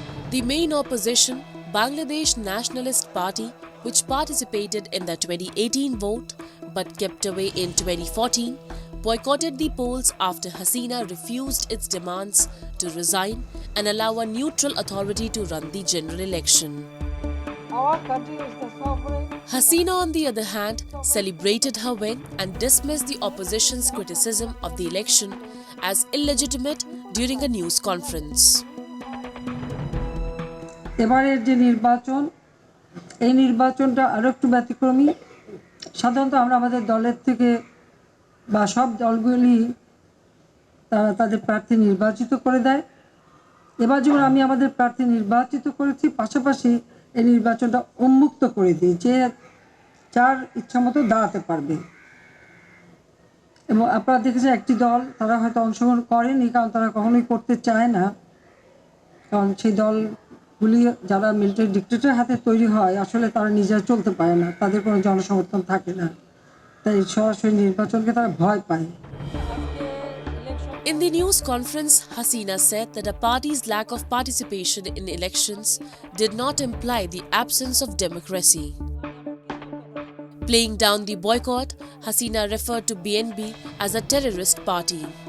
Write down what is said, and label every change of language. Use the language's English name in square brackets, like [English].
[English] The main opposition, Bangladesh Nationalist Party, which participated in the 2018 vote but kept away in 2014, boycotted the polls after Hasina refused its demands to resign and allow a neutral authority to run the general election. Our country is the sovereign. Hasina, on the other hand, celebrated her win and dismissed the opposition's criticism of the election as illegitimate during a news conference. [Bangla] এবারের যে নির্বাচন এই নির্বাচনটা আরো একটু ব্যতিক্রমী। সাধারণত আমরা আমাদের দলের থেকে বা সব দলগুলি তারা তাদের প্রার্থী নির্বাচিত করে দেয়। এবার যেমন আমি আমাদের প্রার্থী নির্বাচিত করেছি, পাশাপাশি এই নির্বাচনটা উন্মুক্ত করে দিই যে যার ইচ্ছামতো দাঁড়াতে পারবে। এবং আপনারা দেখেছেন একটি দল তারা হয়তো অংশগ্রহণ করেনি, কারণ তারা কখনোই করতে চায় না, কারণ সেই দলগুলি যারা মিলিটারি ডিক্টেটরের হাতে তৈরি হয় আসলে তারা নিজেরা চলতে পারে না, তাদের কোনো জনসমর্থন থাকে না, তাই সরাসরি নির্বাচনকে তারা ভয় পায়। [English] In the news conference, Hasina said that a party's lack of participation in elections did not imply the absence of democracy. Playing down the boycott, Hasina referred to BNP as a terrorist party.